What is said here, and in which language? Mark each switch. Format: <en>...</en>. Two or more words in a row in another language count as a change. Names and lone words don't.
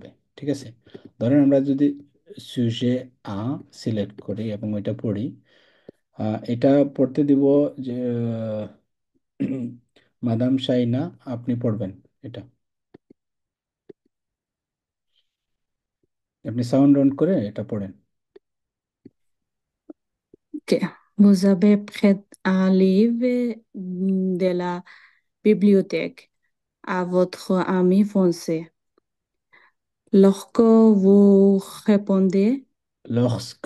<bn>ঠিক আছে, ধরেন আমরা যদি</bn> <fr>sujet A</fr> <bn>সিলেক্ট করি এবং ওইটা পড়ি, এটা পড়তে দিব যে মাদাম শাইনা, আপনি পড়বেন এটা। আপনি সাউন্ড অন করে এটা পড়েন।</bn> <fr>Ok. Vous avez prêt un livre de la bibliothèque à votre ami français. Lorsque vous répondez, Lorsque.</fr>